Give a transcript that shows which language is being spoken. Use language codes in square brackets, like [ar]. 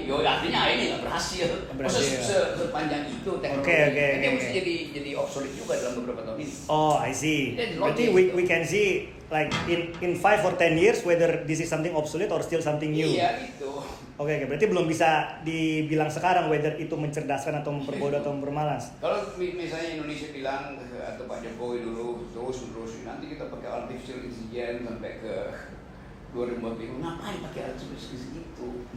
[id] Yo artinya AI ini nggak berhasil. Sepanjang itu teknologi. Dia mesti jadi obsolete juga dalam beberapa tahun ini. [en] Oh, I see. [id] Berarti [en] we can see like in 5 or 10 years whether this is something obsolete or still something new. [id] Iya itu. Oke, berarti belum bisa dibilang sekarang whether itu mencerdaskan atau memperbodoh atau mempermalas. Kalau misalnya Indonesia bilang atau Pak Jokowi dulu terus nanti kita pakai artificial intelligence sampai ke 2040, ngapain pakai artificial intelligence itu?